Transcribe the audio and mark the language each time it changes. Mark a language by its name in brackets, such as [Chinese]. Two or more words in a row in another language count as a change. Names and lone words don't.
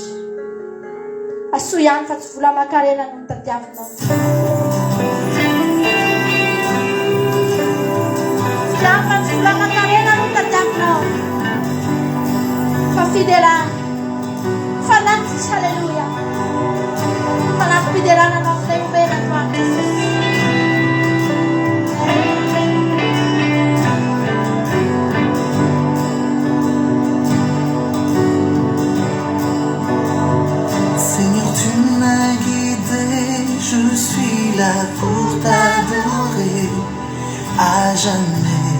[Malagasy] Asoa ihany fa tsy vola aman-karena no nitadiavinao, ihany fa tsy vola aman-karena no nitadiavinao, fa fiderana, fanaty, halleluja, fanaty fiderana no aminay omena androany Jesosy. [French] Seigneur, tu m'as guidé, je suis là pour t'adorer à jamais.